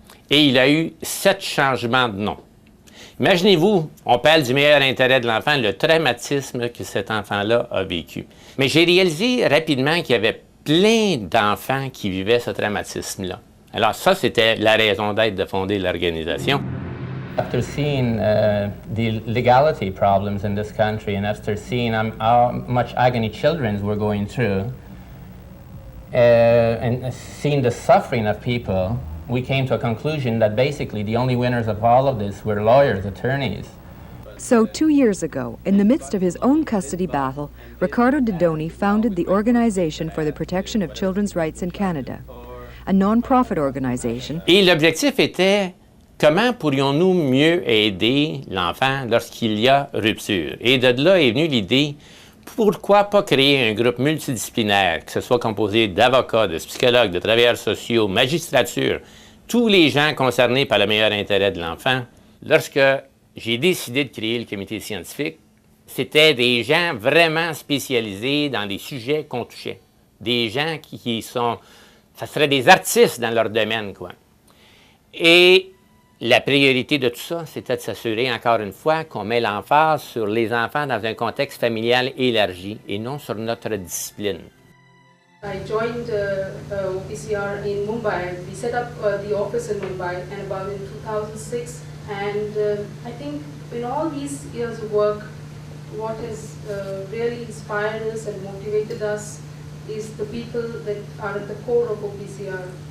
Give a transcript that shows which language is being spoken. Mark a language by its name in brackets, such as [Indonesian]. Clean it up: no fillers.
[French] Et il a eu 7 changements de nom. Imaginez-vous, on parle du meilleur intérêt de l'enfant, le traumatisme que cet enfant-là a vécu. Mais j'ai réalisé rapidement qu'il y avait plein d'enfants qui vivaient ce traumatisme-là. Alors ça, c'était la raison d'être de fonder l'organisation. [English] After seeing the legality problems in this country and after seeing how much agony children were going through and seeing the suffering of people, we came to a conclusion that basically the only winners of all of this were lawyers, attorneys. So 2 years ago, in the midst of his own custody battle, Ricaardoe Di Done founded the Organisation for the Protection of Children's Rights in Canada, a non-profit organisation. [French] Et l'objectif était comment pourrions-nous mieux aider l'enfant lorsqu'il y a rupture? Et de là est venue l'idée, pourquoi pas créer un groupe multidisciplinaire, que ce soit composé d'avocats, de psychologues, de travailleurs sociaux, magistrature, tous les gens concernés par le meilleur intérêt de l'enfant. Lorsque j'ai décidé de créer le comité scientifique, c'était des gens vraiment spécialisés dans les sujets qu'on touchait. Des gens qui sont, ça serait des artistes dans leur domaine, quoi. Et la priorité de tout ça, c'était de s'assurer, encore une fois, qu'on met l'emphase sur les enfants dans un contexte familial élargi et non sur notre discipline. [English] I joined OPCR in Mumbai. We set up the office in Mumbai and about in 2006. And I think in all these years of work, what has really inspired us and motivated us is the people that are at the core of OPCR.